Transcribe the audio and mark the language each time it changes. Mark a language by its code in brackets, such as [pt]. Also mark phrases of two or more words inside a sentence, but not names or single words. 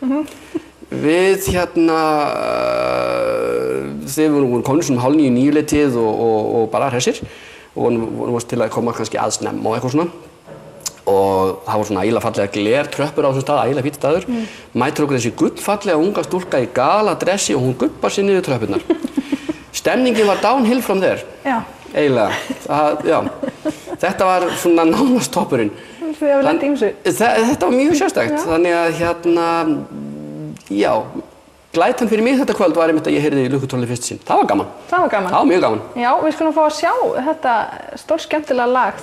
[is] Við þegar við vorum komin svona 8:30 og bara hressir og vorum til að koma kannski að snemma og eitthvað svona. Og það voru svona ægilega fallega glertröppur á þessum stað, ægilega fínn staður. Mætir okkur þessi gullfallega unga stúlka í galadressi og hún gubbar sér niður tröppurnar. Stemningin var [en] downhill from there. [is] Já. Eiginlega. Þetta var svona nánast toppurinn. Þið hafið lent í ýmsu. Þetta var mjög sérstakt. Þannig að glætan fyrir mig þetta kvöld var einmitt að ég heyrði Lukkutrolli fyrst sinn. Það var gaman. Það var gaman. Það var mjög gaman. Já, við skulum fá að sjá þetta stórskemmtilega lag.